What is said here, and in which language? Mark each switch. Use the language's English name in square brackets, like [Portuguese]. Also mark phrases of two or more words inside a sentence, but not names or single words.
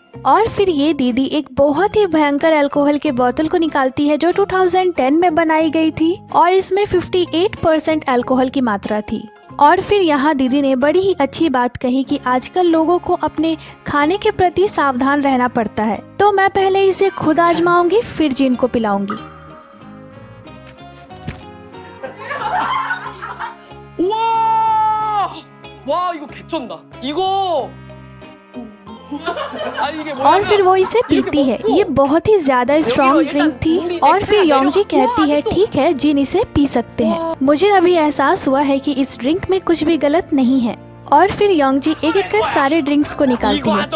[Hindi] और फिर ये दीदी एक बहुत ही भयंकर अल्कोहल के बोतल को निकालती है जो 2010 में बनाई गई थी और इसमें 58% अल्कोहल की मात्रा थी। और फिर यहाँ दीदी ने बड़ी ही अच्छी बात कही कि आजकल लोगों को अपने खाने के प्रति सावधान रहना पड़ता है। तो मैं पहले इसे खुद आजमाऊंगी फिर जिन को पिलाऊंगी। [Korean] 와 이거 개쩐다. 이거 [Hindi] और फिर वो इसे पीती है। ये बहुत ही ज्यादा [English] strong drink [Hindi] थी। और फिर योंग जी कहती है ठीक है जिन इसे पी सकते हैं। मुझे अभी एहसास हुआ है कि इस ड्रिंक में कुछ भी गलत नहीं है। और फिर योंग जी एक एक कर सारे ड्रिंक्स को निकालती है।